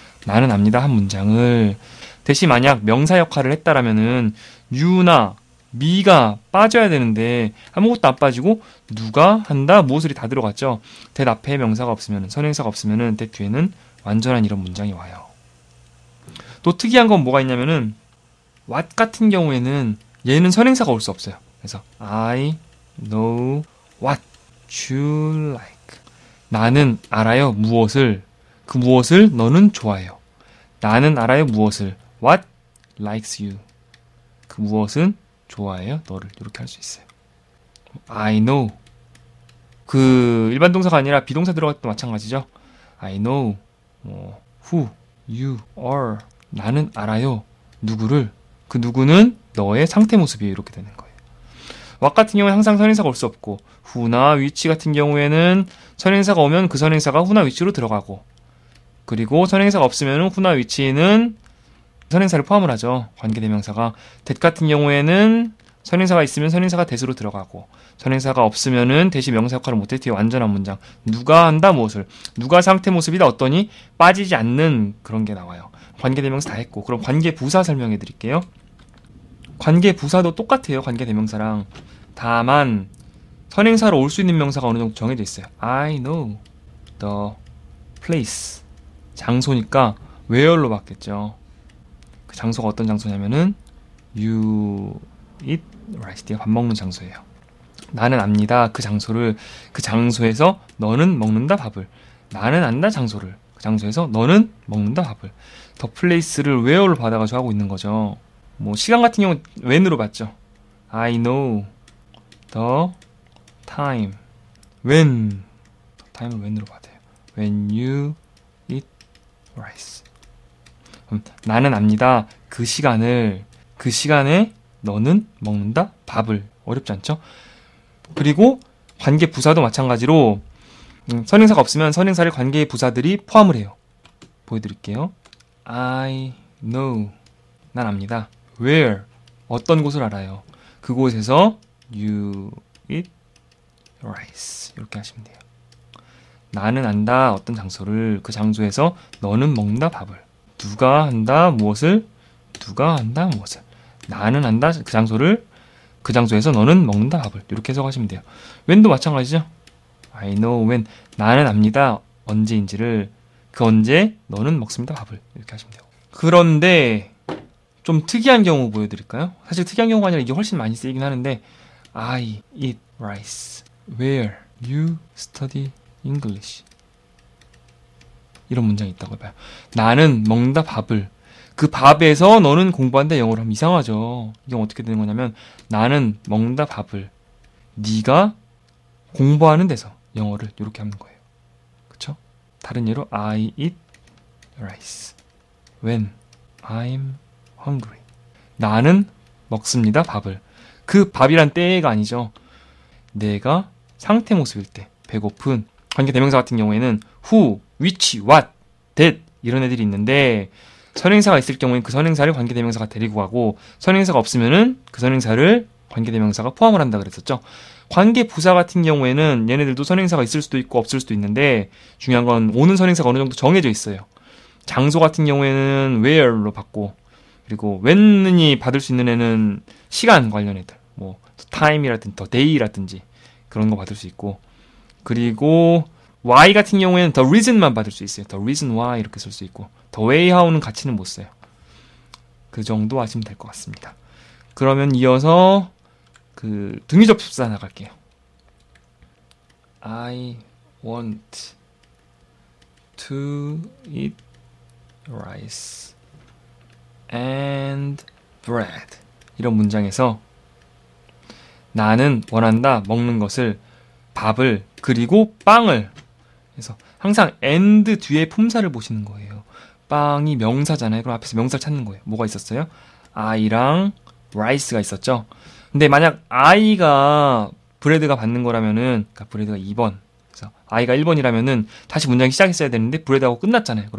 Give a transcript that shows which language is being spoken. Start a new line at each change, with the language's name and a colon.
Korean: 나는 압니다 한 문장을 대신 만약 명사 역할을 했다라면은 you나 me가 빠져야 되는데 아무것도 안 빠지고 누가 한다 무엇을이 다 들어갔죠. that 앞에 명사가 없으면 선행사가 없으면은 that 뒤에는 완전한 이런 문장이 와요. 또 특이한 건 뭐가 있냐면은 what 같은 경우에는 얘는 선행사가 올 수 없어요.
English: 그래서 I know what you like
Korean: 나는 알아요 무엇을. 그 무엇을 너는 좋아해요. 나는 알아요 무엇을.
English: What likes you
Korean: 그 무엇은 좋아해요 너를. 이렇게 할 수 있어요. I know 그 일반 동사가 아니라 비동사 들어갈 때도 마찬가지죠.
English: I know who you are
Korean: 나는 알아요 누구를. 그 누구는 너의 상태 모습이에요. 이렇게 되는 거예요. what 같은 경우는 항상 선행사가 올 수 없고 who나 which 같은 경우에는 선행사가 오면 그 선행사가 who나 which로 들어가고 그리고 선행사가 없으면 who나 which는 선행사를 포함을 하죠. 관계대명사가. that 같은 경우에는 선행사가 있으면 선행사가 that으로 들어가고 선행사가 없으면은 that이 명사 역할을 못해 뒤에 완전한 문장. 누가 한다 무엇을. 누가 상태 모습이다 어떠니 빠지지 않는 그런 게 나와요. 관계대명사 다 했고 그럼 관계부사 설명해 드릴게요. 관계부사도 똑같아요. 관계대명사랑. 다만 선행사로 올 수 있는 명사가 어느 정도 정해져 있어요.
English: I know the place
Korean: 장소니까
English: where로 바뀌었죠.
Korean: 그 장소가 어떤 장소냐면은
English: you eat rice
Korean: 밥 먹는 장소예요. 나는 압니다. 그 장소를. 그 장소에서 너는 먹는다 밥을. 나는 안다 장소를. 그 장소에서 너는 먹는다 밥을. 더 플레이스를 where로 받아가지고 하고 있는 거죠. 뭐 시간 같은 경우는 when으로 받죠.
English: I know the time.
Korean: when. time을 when으로 받아요.
English: when you eat rice.
Korean: 나는 압니다. 그 시간을. 그 시간에 너는 먹는다 밥을. 어렵지 않죠? 그리고 관계 부사도 마찬가지로 선행사가 없으면 선행사를 관계의 부사들이 포함을 해요. 보여드릴게요.
English: I know.
Korean: 난 압니다. Where. 어떤 곳을 알아요. 그곳에서
English: you eat rice.
Korean: 이렇게 하시면 돼요. 나는 안다. 어떤 장소를. 그 장소에서 너는 먹는다. 밥을. 누가 한다. 무엇을. 누가 한다. 무엇을. 나는 안다. 그 장소를. 그 장소에서 너는 먹는다. 밥을. 이렇게 해석하시면 돼요. when도 마찬가지죠.
English: I know when.
Korean: 나는 압니다. 언제인지를. 그 언제 너는 먹습니다. 밥을. 이렇게 하시면 돼요. 그런데 좀 특이한 경우 보여드릴까요? 사실 특이한 경우가 아니라 이게 훨씬 많이 쓰이긴 하는데
English: I eat rice where you study English.
Korean: 이런 문장이 있다고 해봐요. 나는 먹는다 밥을. 그 밥에서 너는 공부한다. 영어로 하면 이상하죠. 이건 어떻게 되는 거냐면 나는 먹는다 밥을. 네가 공부하는 데서 영어를 이렇게 하는 거예요. 그쵸? 다른 예로
English: I eat rice when I'm hungry.
Korean: 나는 먹습니다. 밥을. 그 밥이란 때가 아니죠. 내가 상태 모습일 때. 배고픈. 관계대명사 같은 경우에는 who, which, what, that 이런 애들이 있는데 선행사가 있을 경우에는 그 선행사를 관계대명사가 데리고 가고 선행사가 없으면은 그 선행사를 관계대명사가 포함을 한다 그랬었죠. 관계부사 같은 경우에는 얘네들도 선행사가 있을 수도 있고 없을 수도 있는데 중요한 건 오는 선행사가 어느 정도 정해져 있어요. 장소 같은 경우에는 where로 받고 그리고 when이 받을 수 있는 애는 시간 관련 애들 뭐 time이라든지 the day라든지 그런 거 받을 수 있고 그리고 why 같은 경우에는 the reason만 받을 수 있어요. the reason why 이렇게 쓸 수 있고 the way how는 같이는 못 써요. 그 정도 하시면 될 것 같습니다. 그러면 이어서 그 등위접수사 나갈게요.
English: I want to eat rice and bread.
Korean: 이런 문장에서 나는 원한다 먹는 것을 밥을 그리고 빵을 그래서 항상 and 뒤에 품사를 보시는 거예요. 빵이 명사잖아요. 그럼 앞에서 명사를 찾는 거예요. 뭐가 있었어요? I랑 rice가 있었죠. 근데 만약 I가 브레드가 받는 거라면은 그러니까 브레드가 2번 그래서 I가 1번이라면은 다시 문장이 시작했어야 되는데 브레드하고 끝났잖아요.